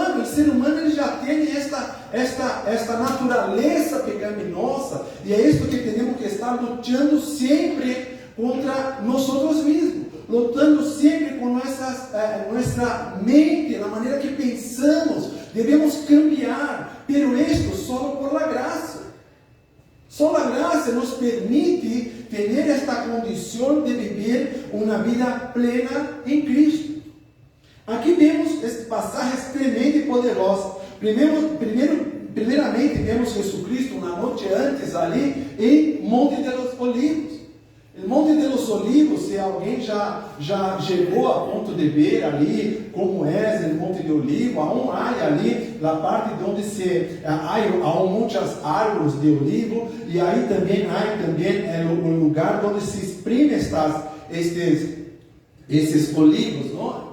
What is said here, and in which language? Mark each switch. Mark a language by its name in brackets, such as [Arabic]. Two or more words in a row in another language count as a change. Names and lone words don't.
[Portuguese] O ser humano ele já tem esta natureza pecaminosa. E é isso que temos que estar lutando sempre contra nós mesmos. Lutando sempre com nossa mente, na maneira que pensamos. Devemos cambiar. Pero isto só [Spanish] por la [Portuguese] graça. Só a graça nos permite ter esta condição de viver uma vida plena em Cristo. Aqui vemos passagens tremendas e poderosas. Primeiramente, vemos Jesucristo uma noite antes ali em Monte de los Olivos. O Monte de los Olivos, se alguém já chegou a ponto de ver ali como é o Monte de Olivo, aonde há ali a parte onde há muitas árvores de olivo, e aí também há o lugar onde se exprime esses olivos, não?